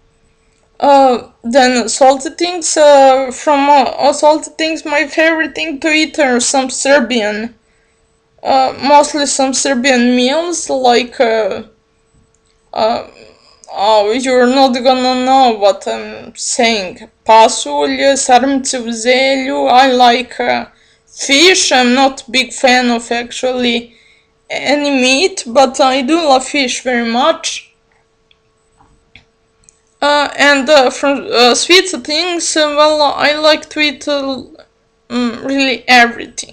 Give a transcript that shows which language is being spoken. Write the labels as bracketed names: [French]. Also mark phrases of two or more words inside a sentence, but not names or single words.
[English] Then salty things. From all salty things, my favorite thing to eat are some Serbian, mostly some Serbian meals like. Oh, you're not gonna know what I'm saying. [Serbian] Pasulje, sarmice u zelju. [English] I like fish. I'm not big fan of actually any meat, but I do love fish very much. And from sweet things, well, I like to eat really everything.